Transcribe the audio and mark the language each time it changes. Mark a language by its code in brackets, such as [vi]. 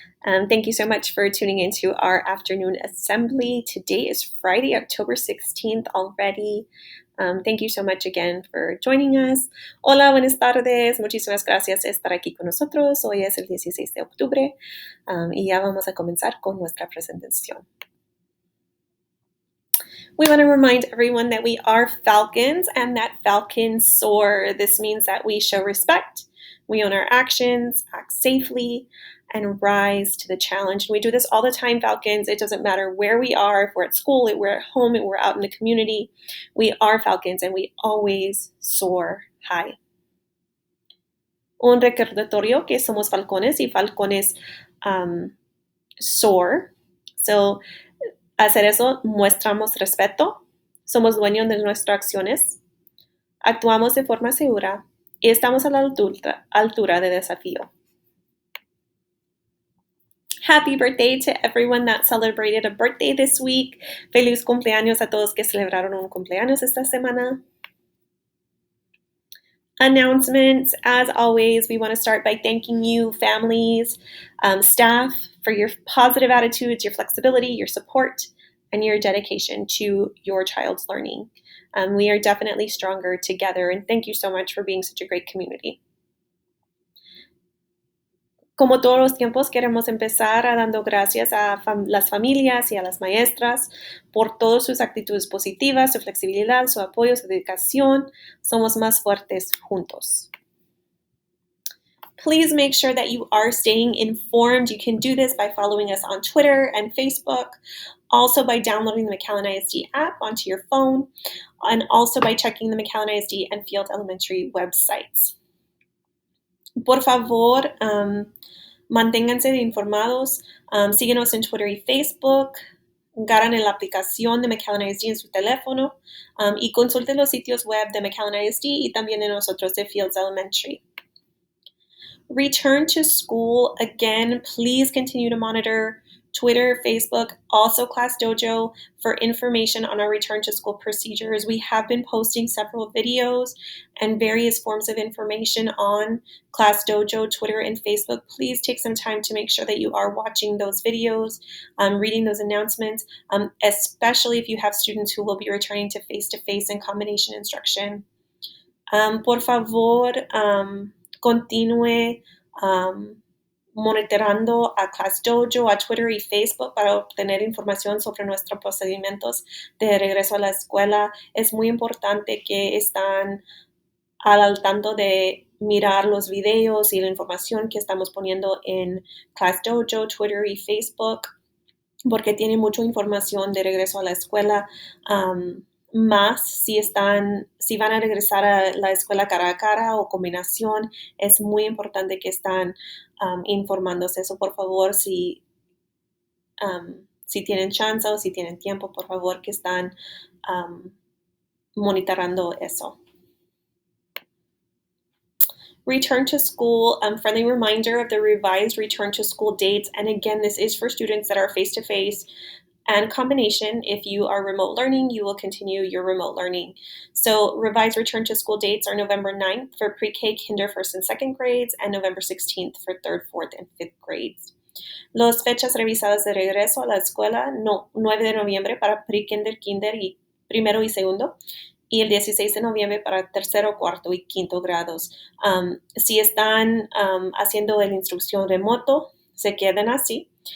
[en] Thank you so much for tuning into our afternoon assembly. Today is Friday, October 16th already. Thank you so much again for joining us. [es] Hola, buenas tardes. Muchísimas gracias por estar aquí con nosotros. Hoy es el 16 de octubre y ya vamos a comenzar con nuestra presentación. [en] We want to remind everyone that we are Falcons and that Falcons soar. This means that we show respect, we own our actions, act safely, and rise to the challenge. And we do this all the time, Falcons. It doesn't matter where we are, if we're at school, if we're at home, if we're out in the community. We are Falcons and we always soar high. [es] Un recordatorio que somos falcones y falcones soar. So, hacer eso, mostramos respeto, somos dueños de nuestras acciones, actuamos de forma segura y estamos a la altura de desafío. [en] Happy birthday to everyone that celebrated a birthday this week. [es] Feliz cumpleaños a todos que celebraron un cumpleaños esta semana. [en] Announcements. As always, we want to start by thanking you, families, staff, for your positive attitudes, your flexibility, your support, and your dedication to your child's learning. We are definitely stronger together, and thank you so much for being such a great community. [es] Como todos los tiempos, queremos empezar dando gracias a las familias y a las maestras por todas sus actitudes positivas, su flexibilidad, su apoyo, su dedicación. Somos más fuertes juntos. [en] Please make sure that you are staying informed. You can do this by following us on Twitter and Facebook, also by downloading the McAllen ISD app onto your phone, and also by checking the McAllen ISD and Field Elementary websites. [es] Por favor, manténganse informados. Síguenos en Twitter y Facebook. Ganan la aplicación de McAllen ISD en su teléfono y consulten los sitios web de McAllen ISD y también de nosotros de Fields Elementary. [en] Return to school. Again, please continue to monitor Twitter, Facebook, also Class Dojo for information on our return to school procedures. We have been posting several videos and various forms of information on Class Dojo, Twitter, and Facebook. Please take some time to make sure that you are watching those videos, reading those announcements, especially if you have students who will be returning to face-to-face and combination instruction. [es] Por favor, continúe monitorando a Class Dojo, a Twitter y Facebook para obtener información sobre nuestros procedimientos de regreso a la escuela. Es muy importante que están al tanto de mirar los videos y la información que estamos poniendo en Class Dojo, Twitter y Facebook, porque tiene mucha información de regreso a la escuela. Más si van a regresar a la escuela cara a cara o combinación, es muy importante que están informándose eso. Por favor, si tienen chance o si tienen tiempo, por favor que están monitorando eso. [en] Return to school, friendly reminder of the revised return to school dates. And again, this is for students that are face-to-face and combination. If you are remote learning, you will continue your remote learning. So revised return to school dates are November 9th for pre-K, kinder, first and second grades, and November 16th for third, fourth, and fifth grades. [es] Las fechas revisadas de regreso a la escuela, 9 de noviembre para pre-kinder, kinder y primero y segundo, y el 16 de noviembre para tercero, cuarto y quinto grados. Si están haciendo la instrucción remoto, se queden así.